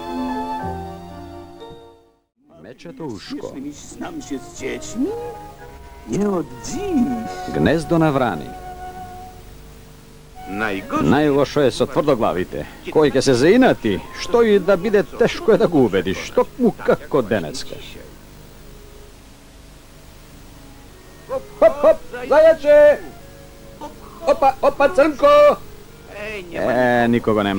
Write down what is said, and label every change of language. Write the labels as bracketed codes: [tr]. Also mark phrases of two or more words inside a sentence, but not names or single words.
[mk] Мечето ушко. [pl] Myślisz, znam się z dziećmi? Nie od dziś. [mk] Гнездо на врани. [pl] Najgorzej [mk] Најлошо е со тврдоглавите. Кој ќе се заинати, што и да биде тешко е да го убедиш, што му како денеска. Хоп, хоп, зајаче! Опа, црнко! Никого нема.